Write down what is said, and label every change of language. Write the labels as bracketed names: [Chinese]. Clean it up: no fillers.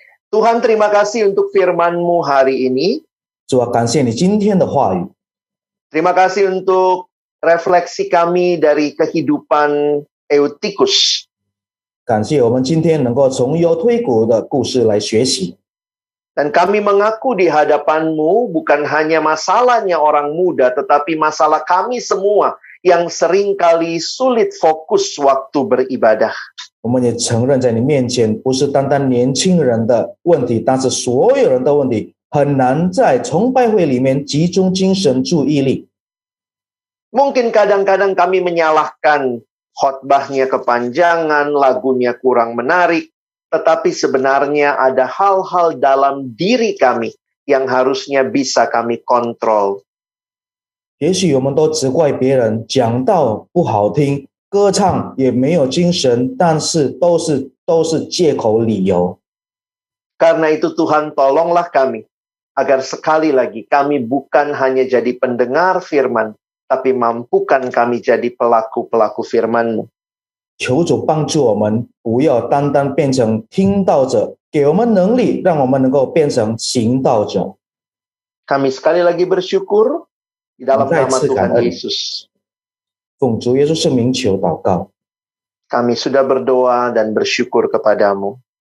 [Indonesian] Tuhan, terima kasih untuk firman-Mu hari ini. [Chinese] 主啊，感谢你今天的话语， [Indonesian] Terima kasih untuk refleksi kami dari kehidupan Eutikus. [Chinese] 感谢我们今天能够从犹推古的故事来学习。 [Indonesian] Dan kami mengaku di hadapan-Mu bukan hanya masalahnya orang muda, tetapi masalah kami semua yang seringkali sulit fokus waktu beribadah. [Chinese] 我们也承认在你面前不是单单年轻人的问题，但是所有人的问题，很难在崇拜会里面集中精神注意力。 [Indonesian] Mungkin kadang-kadang kami menyalahkan khotbahnya kepanjangan, lagunya kurang menarik, tetapi sebenarnya ada hal-hal dalam diri kami yang harusnya bisa kami kontrol. [Chinese] 也许我们都责怪别人讲道不好听，歌唱也没有精神，但是都是借口理由。 [Indonesian] Karena itu Tuhan tolonglah kami, agar sekali lagi kami bukan hanya jadi pendengar firman, tapi mampukan kami jadi pelaku-pelaku firman-Mu. [Chinese] 求主帮助我们，不要单单变成听道者，给我们能力，让我们能够变成行道者。 [Indonesian] Kami sekali lagi bersyukur di dalam nama Tuhan Yesus. [Chinese] 奉主耶稣圣名求祷告， [Indonesian] Kami sudah berdoa dan bersyukur kepadamu.